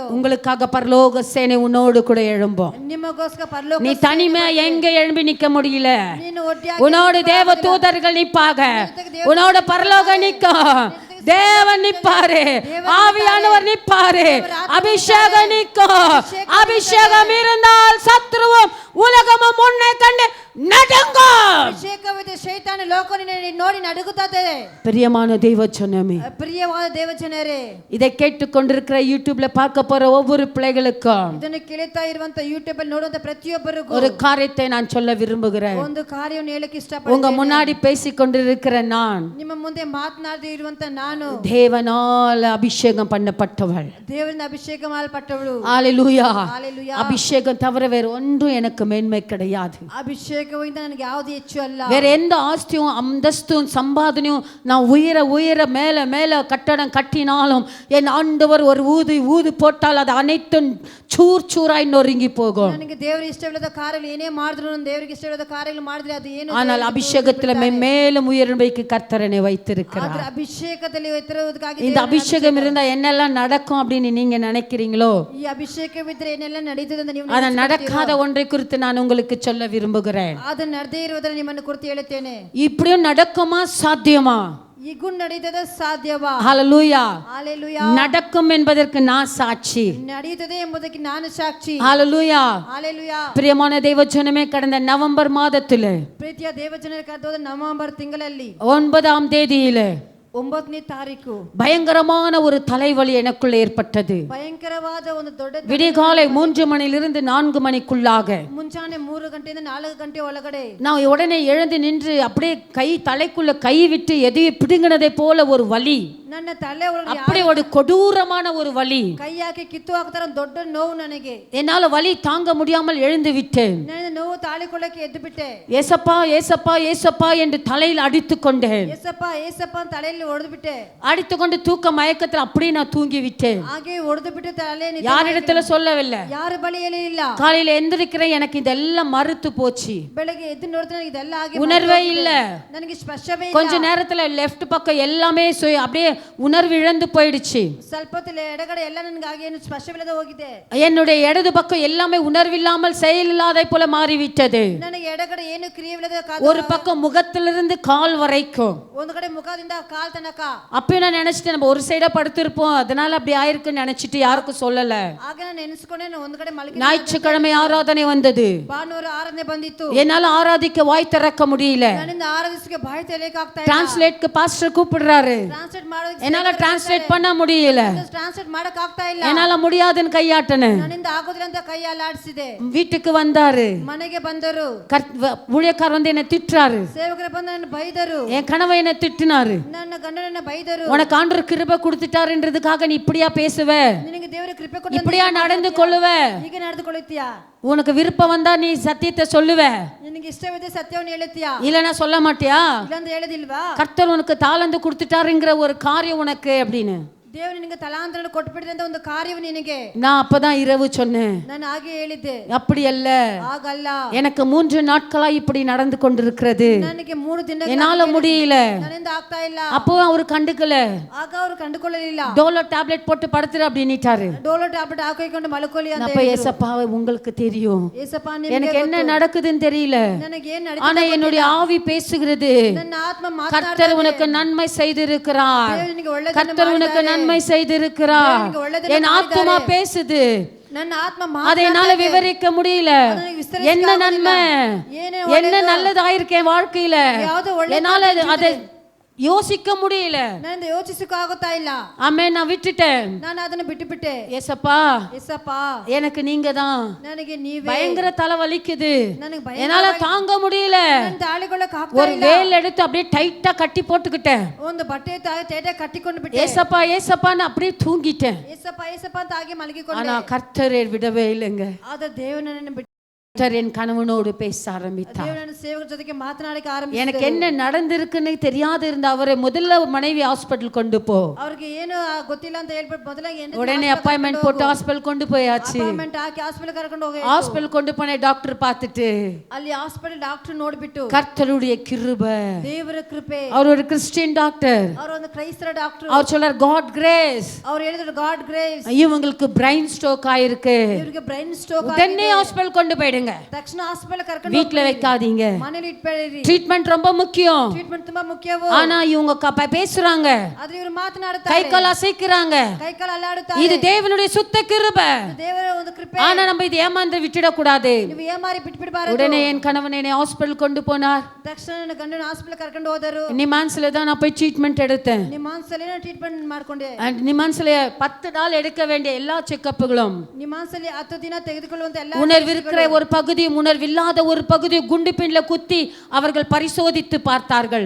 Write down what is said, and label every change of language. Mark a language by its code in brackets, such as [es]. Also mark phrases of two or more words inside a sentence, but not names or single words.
[ta] உங்களுக்காக பரலோக சேனை உன்னோடு கூட எழும்பும். [kn] ನಿಮಗೋಸ್ಕರ ಪರಲೋಕ [ta] நீ தனிமையா எங்க எழும்பி நிக்க முடியல, [kn] ನೀನು ಒಟ್ಟಿಯಾಗಿ [ta] உன்னோடு தேவ தூதர்கள் நிப்பாங்க, உன்னோட பரலோக நிக்கும், தேவன் நிப்பாரு, ஆவியானவர் நிப்பாரு, அபிஷேகம் நிக்கும். அபிஷேகம் இருந்தால் சத்ருவும் உலகமும் உன்னை கண்டு நடுங்கும். [kn] ಅಭಿಷೇಕವಿದೆ, ಶೈತಾನ ಲೋಕ ನಿನ್ನನ್ನು ನೋಡಿ ನಡುಗುತ್ತದೆ. [ta] பிரியமான தேவ ஜனமே, [kn] ಪ್ರಿಯವಾದ ದೇವ ಜನರೇ, [ta] இதை கேட்டுக்கொண்டிருக்கிற யூடியூப்ல பார்க்க போற ஒவ்வொரு பிள்ளைகளுக்கும் [kn] ಇದನ್ನು ಕೇಳುತ್ತಾ ಇರುವಂತ ಯೂಟ್ಯೂಬ್ ಅಲ್ಲಿ ನೋಡುವಂತ ಪ್ರತಿಯೊಬ್ಬರಿಗೂ [ta] ஒரு காரியத்தை நான் சொல்ல விரும்புகிறேன். [kn] ಒಂದು ಕಾರ್ಯವನ್ನು ಹೇಳಕ್ಕೆ [ta] உங்க [kn] ಇಷ್ಟಪಡ್ತೇನೆ. [ta] முன்னாடி பேசிக்கொண்டிருக்கிற நான் [kn] ನಿಮ್ಮ ಮುಂದೆ ಮಾತನಾಡದೇ ಇರುವಂತ ನಾನು [ta] தேவனால் அபிஷேகம் பண்ணப்பட்டவள். [kn] ದೇವರಿಂದ ಅಭಿಷೇಕ ಮಾಡಲ್ಪಟ್ಟವಳು. [ta] ஹalleluya. [kn] ஹalleluya. [ta] அபிஷேகம் தவிர வேற ஒன்றும் எனக்கு மேன்மை கிடையாது. [kn] ಅಭಿಷೇಕದಿಂದ ನನಗೆ ಯಾವುದು ಹೆಚ್ಚು ಅಲ್ಲ. [ta] வேற எந்த ஆஸ்தி ஆஸ்தியும் அந்தஸ்தும் சம்பாதனையும் நான் உயர மேலே மேலே கட்டடம் கட்டினாலும் என் ஆண்டவர் ஒரு ஊது போட்டால் அது அனைத்தும் சூராய் நொறுங்கி போகும். [kn] ನನಗೆ ದೇವರ ಇಷ್ಟವಿಲ್ಲದ ಕಾರ್ಯಗಳು ಏನೇ ಮಾಡಿದ್ರು ದೇವರಿಗೆ ಇಷ್ಟವಿಲ್ಲದ ಕಾರ್ಯಗಳು ಮಾಡಿದ್ರೆ ಅದು ಏನು [ta] ஆனால் அபிஷேகத்துல மேலும் உயர்வைக்கு கர்த்தரனை வைத்திருக்கிறார். [kn] ಆದ್ರೆ ಅಭಿಷೇಕದಲ್ಲಿ ಎತ್ತರವುದಕ್ಕಾಗಿ [ta] இந்த அபிஷேகம் இருந்தா என்னெல்லாம் நடக்கும் அப்படின்னு நீங்க நினைக்கிறீங்களோ, [kn] ಈ ಅಭಿಷೇಕವಿದ್ರೆ ಏನೆಲ್ಲ ನಡೆಯುತ್ತದೆ ಅಂತ ನೀವು [ta] ஆனா நடக்காத ஒன்றை குறித்து நான் உங்களுக்கு சொல்ல விரும்புகிறேன். [kn] ಅದು ನಡೆದೇ ಇರುವುದನ್ನು ನಿಮ್ಮನ್ನು ಕುರಿತು ಹೇಳುತ್ತೇನೆ. [ta] இப்படியும் நடக்குமா, சாத்தியமா? [kn] ಈಗೂ ನಡೆಯುತ್ತದೆ, ಸಾಧ್ಯವಾ? [ta] ஹalleluya. [kn] ஹalleluya. [ta] நடக்கும் என்பதற்கு நான் சாட்சி. [kn] ನಡೆಯುತ್ತದೆ ಎಂಬುದಕ್ಕೆ ನಾನು ಸಾಕ್ಷಿ. [ta] ஹalleluya. [kn] ஹalleluya. [ta] பிரியமான தேவஜனமே, கடந்த நவம்பர் மாதத்திலே [kn] ಪ್ರೀತಿಯ ದೇವಜನರ ಕರ್ತವ್ಯ ನವೆಂಬರ್ ತಿಂಗಳಲ್ಲಿ [ta] 9ஆம் தேதியிலே [kn] 9ನೇ ತಾರೀಕು [ta] பயங்கரமான ஒரு தலைவலி எனக்குள்ள ஏற்பட்டது. [kn] ಭಯಂಕರವಾದ ಒಂದು ದೊಡ್ಡ [ta] விடிகாலை 3 மணியிலிருந்து 4 மணிக்குள்ளாக [kn] ಮುಂಚಾನೆ 3 ಗಂಟೆಯಿಂದ 4 ಗಂಟೆ ಒಳಗಡೆ [ta] நான் உடனே எழுந்து நின்று அப்படியே தலைக்குள்ள கை விட்டு எதையும் பிடுங்கினதை போல ஒரு வலி, [kn] ನನ್ನ ತಲೆ ಒಳಗೆ [ta] அப்படி ஒரு கொடூரமான ஒரு வலி, [kn] ಕೈ ಹಾಕಿ ಕಿತ್ತು ಹಾಕ್ತಾರ ದೊಡ್ಡ ನೋವು ನನಗೆ. [ta] என்னால வலி தாங்க முடியாமல் எழுந்து விட்டேன். [kn] ನನ್ನ ನೋವು ತಾಳಿಕೊಳ್ಳಕ್ಕೆ ಎದ್ದು ಬಿಟ್ಟೆ. [ta] ஏசப்பா ஏசப்பா ஏசப்பா என்று தலையில் அடித்துக் கொண்டேன். [kn] ಏಸಪ್ಪ ಏಸಪ್ಪ ಅಂತ ತಲೆಯಲ್ಲಿ ಹೊಡೆದು ಬಿಟ್ಟೆ. [ta] அடித்துக்கொண்டு தூக்க மயக்கத்தில் அப்படியே நான் தூங்கி விட்டேன். [kn] ಹಾಗೆ ಹೊಡೆದು ಬಿಟ್ಟು ತಲೆಯಲ್ಲಿ [ta] யாரிடத்துல சொல்லவில்லை. [kn] ಯಾರ ಬಳಿಯಲ್ಲಿ ಇಲ್ಲ. [ta] காலையில எந்திரிக்கிறேன், எனக்கு இதெல்லாம் மறுத்து போச்சு. [kn] ಬೆಳಗ್ಗೆ ಎದ್ದು ನೋಡ್ತೇನೆ ಇದೆಲ್ಲ ಆಗಿ [ta] உணர்வே இல்ல. [kn] ನನಗೆ ಸ್ಪರ್ಶವೇ ಇಲ್ಲ. [ta] கொஞ்ச நேரத்துல லெஃப்ட் பக்கம் எல்லாமே அப்படியே உணர்வு இழந்து போயிடுச்சு. [kn] ಸ್ವಲ್ಪ ಹೊತ್ತಿಗೆ ಎಡಗಡೆ ಎಲ್ಲ ನನಗೆ ಹಾಗೆ ಏನು ಸ್ಪರ್ಶವಿಲ್ಲದೆ ಹೋಗಿದೆ. [ta] என்னுடைய இடது பக்கம் எல்லாமே உணர்வில்லாமல் செயலில்லாதை போல மாறிவிட்டது. [kn] ನನಗೆ ಎಡಗಡೆ ಏನು ಕ್ರಿಯೆವಿಲ್ಲದೆ [ta] ஒரு பக்கம் முகத்திலிருந்து கால் வரைக்கும். [kn] ಒಂದು ಕಡೆ ಮುಖದಿಂದ ಕಾಲ್ ತನಕ. [ta] அப்பயும் நான் நினைச்சிட்டேன் நம்ம ஒரு சைடா படுத்திருப்போம், அதனால அப்படி ஆயிருக்குன்னு நினைச்சிட்டு யாருக்கும் சொல்லல. [kn] ಆಗ ನಾನು ನೆನೆಸ್ಕೊಂಡೆ ಒಂದು ಕಡೆ ಮಲಗಿ. [ta] ஞாயிற்றுக்கிழமை ஆராதனை வந்தது. [kn] ಭಾನುವಾರ ಆರಾಧನೆ ಬಂದಿತ್ತು. [ta] என்னால ஆராதிக்க வாய் திறக்க முடியல. [kn] ನನ್ನಿಂದ ಆರಾಧಿಸಕ್ಕೆ ಬಾಯಿ ತೆರೆಯಕ್ಕೆ ಆಗ್ತಾ ಇಲ್ಲ. [ta] டிரான்ஸ்லேட்க்கு பாஸ்டர் கூப்பிடுறாரு. [kn] ಟ್ರಾನ್ಸ್ಲೇಟ್ ಮಾಡೋದಕ್ಕೆ [ta] என்னால டிரான்ஸ்லேட் பண்ண முடியல. [kn] ಟ್ರಾನ್ಸ್ಲೇಟ್ ಮಾಡಕ್ಕೆ ಆಗ್ತಾ ಇಲ್ಲ. [ta] என்னால முடியாதுன்னு கையாட்டனே. [kn] ನನ್ನಿಂದ ಆಗೋದಿಲ್ಲ ಅಂತ ಕೈ ಅಲ್ಲಾಡಿಸಿದೆ. [ta] வீட்டுக்கு வந்தாரு. [kn] ಮನೆಗೆ ಬಂದರು. [ta] ஊழியக்காரர் வந்து என்ன திட்டுறாரு. [kn] ಸೇವಕರು ಬಂದು ನನ್ನ ಬೈದರು. [ta] என் கணவன் என்ன திட்டினாரு. [kn] ನನ್ನ ಗಂಡನನ್ನ ಬೈದರು. [ta] உனக்கு ஆண்டவர் கிருபை கொடுத்துட்டாருன்றதுக்காக நீ இப்படியா பேசுவ, [kn] ನಿನಗೆ ದೇವರ ಕೃಪೆ ಕೊಟ್ಟು [ta] இப்படியா நடந்து கொள்ளுவ, [kn] ಹೀಗೆ ನಡೆದುಕೊಳ್ಳುತ್ತೀಯಾ? [ta] உனக்கு விருப்பம் வந்தா நீ சத்தியத்தை சொல்லுவ, [kn] ನಿನಗೆ ಇಷ್ಟವಿದೆ ಸತ್ಯವನ್ನು ಹೇಳುತ್ತೀಯಾ? [ta] இல்லனா சொல்ல மாட்டியா? [kn] ಇಲ್ಲಂತ ಹೇಳೋದಿಲ್ವಾ? [ta] கர்த்தர் உனக்கு தாளந்து கொடுத்துட்டாருங்கிற ஒரு காரியம் உனக்கு அப்படின்னு [kn] ದೇವರು ನಿನಗೆ ತಲಾಂತರವನ್ನು ಕೊಟ್ಟುಬಿಟ್ಟಿದೆ ಒಂದು ಕಾರ್ಯವು ನಿನಗೆ. [ta] நான் அப்பதான் இரவு சொன்னேன். [kn] ನಾನು ಹಾಗೆ ಹೇಳಿದ್ದೆ. [ta] அப்படி அல்ல, [kn] ಹಾಗಲ್ಲ. [ta] எனக்கு 3 நாட்களா இப்படி நடந்து கொண்டிருக்கிறது, [kn] ನನಗೆ 3 ದಿನ [ta] என்னால முடியல. [kn] ನನ್ನಿಂದ ಆಗ್ತಾ ಇಲ್ಲ. [ta] அப்போ அவர் கண்டுக்கல. [kn] ಆಗ ಅವರು ಕಂಡುಕೊಳ್ಳಲಿಲ್ಲ. [ta] டோலோ டேப்லெட் போட்டு படுத்துற அப்படின்னுட்டாரு. [kn] ಡೋಲೋ ಟ್ಯಾಬ್ಲೆಟ್ ಹಾಕಿಕೊಂಡು ಮಲ್ಕೊಳ್ಳಿ ಅಂತ [ta] அப்ப ஏசப்பா உங்களுக்கு தெரியும் [kn] ಏಸಪ್ಪ [ta] எனக்கு என்ன நடக்குதுன்னு தெரியல, [kn] ನನಗೆ ಏನು [ta] ஆனா [kn] ನಡೆಯುತ್ತೆ [ta] என்னுடைய ஆவி பேசுகிறது. [kn] ನನ್ನ ಆತ್ಮ [ta] கர்த்தர் [kn] ಮಾತನಾಡುತ್ತದೆ. [ta] உனக்கு நன்மை செய்திருக்கிறார், [kn] ದೇವರು ನಿನಗೆ ಒಳ್ಳೆಯದನ್ನು [ta] கர்த்தர் உனக்கு [kn] ಮಾಡಿದ್ದಾನೆ. [ta] நன்மை செய்திருக்கிறார். [kn] எனக்கு ஒಳ್ಳೆதನ್ನು [ta] என் ஆத்மா பேசுது, [kn] ನನ್ನ ಆತ್ಮ [ta] அதை என்னால [kn] ಮಾತನಾಡುತ್ತದೆ. [ta] விவரிக்க முடியல. [kn] ಅದನ್ನು ವಿಸ್ತರಿಸಕ್ಕೆ [ta] என்ன நன்மை, [kn] ಏನೇ [ta] என்ன நல்லதாயிருக்கேன் வாழ்க்கையில, [kn] ಯಾವುದು ಒಳ್ಳೆಯದು [ta] என்னால அதை யோசிக்க முடியல. [kn] ನನ್ನಿಂದ ಯೋಚಿಸಕ್ಕೆ ಆಗುತ್ತಾ ಇಲ್ಲ. [ta] ஆமே, நான் விட்டுட்டேன். [kn] ನಾನು ಅದನ್ನು ಬಿಟ್ಟು ಬಿಟ್ಟೆ. [ta] ஏசப்பா [kn] ಏಸಪ್ಪ [ta] எனக்கு நீங்க தான். [kn] ನನಗೆ ನೀವೇ. [ta] பயங்கர தலை வலிக்குது, [kn] ನನಗೆ ಭಯ. [ta] என்னால தாங்க முடியல. [kn] ನಾನು ತಾಳಿಕೊಳ್ಳಕ್ಕೆ ಆಗ್ತಾ [ta] ஒரு [kn] ಇಲ್ಲ. [ta] வேல் எடுத்து அப்படியே டைட்டா கட்டி போட்டுக்கிட்டேன். [kn] ಒಂದು ಬಟ್ಟೆ ತೇಟೆ ಕಟ್ಟಿಕೊಂಡು ಬಿಟ್ಟೆ. [ta] ஏசப்பா ஏசப்பான்னு அப்படியே தூங்கிட்டேன். [kn] ಏಸಪ್ಪ ಏಸಪ್ಪ ಅಂತ ಹಾಗೆ ಮಲಗಿಕೊಂಡೆ. [ta] ஆனா கர்த்தர் விடவே இல்லைங்க. [kn] ಆದ್ರೆ ದೇವರು ನನ್ನನ್ನು ಬಿಟ್ಟು [ta] கர்த்தர் என் கணவனோடு பேச ஆரம்பித்தார். [kn] ದೇವರು ನನ್ನ ಸೇವಕರ ಜೊತೆಗೆ ಮಾತನಾಡಕ್ಕೆ [ta] எனக்கு [kn] ಆರಂಭಿಸಿದರು. [ta] என்ன நடந்திருக்குன்னு தெரியாது இருந்த அவரை முதல்ல மனைவி ஹாஸ்பிட்டல் கொண்டு போ. [kn] ಅವ್ರಿಗೆ ಏನು ಗೊತ್ತಿಲ್ಲ ಅಂತ ಹೇಳ್ಬಿಟ್ಟು ಮೊದಲಾಗಿ [ta] உடனே அப்பாயின்மெண்ட் போட்டு ஹாஸ்பிட்டல் கொண்டு போயாச்சு. [kn] ಅಪಾಯಿಂಟ್ಮೆಂಟ್ ಹಾಕಿ ಹಾಸ್ಪಿಟಲ್ ಕರ್ಕೊಂಡು ಹೋಗಿ [ta] ஹாஸ்பிட்டல் கொண்டு போன டாக்டர் பார்த்துட்டு [kn] ಅಲ್ಲಿ ಹಾಸ್ಪಿಟಲ್ ಡಾಕ್ಟರ್ ನೋಡ್ಬಿಟ್ಟು [ta] கர்த்தருடைய கிருபை, [kn] ದೇವರ ಕೃಪೆ. [ta] அவர் ஒரு கிறிஸ்டியன் டாக்டர், [kn] ಅವರು ಒಂದು ಕ್ರೈಸ್ತರ ಡಾಕ್ಟರ್. [ta] அவர் சொல்றார் [en] God grace. [kn] ಅವ್ರು ಹೇಳಿದ್ರು [en] God grace. [ta] இவங்களுக்கு [en] brain stroke [ta] ஆயிருக்கு, [kn] ಇವರಿಗೆ [en] brain stroke [ta] உடனே ஹாஸ்பிட்டல் கொண்டு போயிடுங்க, [kn] ತಕ್ಷಣ ಹಾಸ್ಪಿಟಲ್ ಕರ್ಕೊಂಡು [ta] வீட்ல வைக்காதீங்க, [kn] ಮನೇಲಿ ಇಟ್ಬೇಡಿ. [ta] ட்ரீட்மெண்ட் ரொம்ப முக்கியம். [kn] ಟ್ರೀಟ್ಮೆಂಟ್ ತುಂಬಾ ಮುಖ್ಯವು. [ta] ஆனா இவங்க பேசுறாங்க, [kn] ಆದ್ರೆ ಇವರು ಮಾತನಾಡುತ್ತಾರೆ, [ta] கை கால் அசைக்கிறாங்க. [kn] ಕೈಕಾಲು ಅಲ್ಲಾಡುತ್ತಾರೆ. [ta] இது தேவனுடைய சுத்த கிருபை. [kn] ದೇವರ ಒಂದು ಕೃಪೆ. [ta] ஆனா நம்ம இது ஏமாந்து விட்டுட கூடாது. [kn] ನೀವು ಏಮಾರಿ ಬಿಟ್ಬಿಡಬಾರದು. [ta] உடனே என் கணவன் என்னை ஹாஸ்பிட்டல் கொண்டு போனார். [kn] ತಕ್ಷಣ ನನ್ನ ಗಂಡನ ಹಾಸ್ಪಿಟಲ್ ಕರ್ಕೊಂಡು ಹೋದರು. [ta] நிமான்ஸ்ல தான் நான் போய் ட்ரீட்மெண்ட் எடுத்தேன். [kn] ನಿಮ್ಮಾನ್ಸಲ್ಲಿ ಟ್ರೀಟ್ಮೆಂಟ್ ಮಾಡ್ಕೊಂಡೆ. [ta] நிமான்ஸ்ல 10 நாள் எடுக்க வேண்டிய எல்லா செக்கப்புகளும், [kn] ನಿಮ್ಮಾನ್ಸಲ್ಲಿ 10 ದಿನ ತೆಗೆದುಕೊಳ್ಳುವಂತ ಎಲ್ಲ [ta] உணர்வு இருக்கிற ஒரு பகுதியும் உணர்வில்லாத ஒரு பகுதியும் குண்டு பின்ல குத்தி அவர்கள் பரிசோதித்து பார்த்தார்கள்.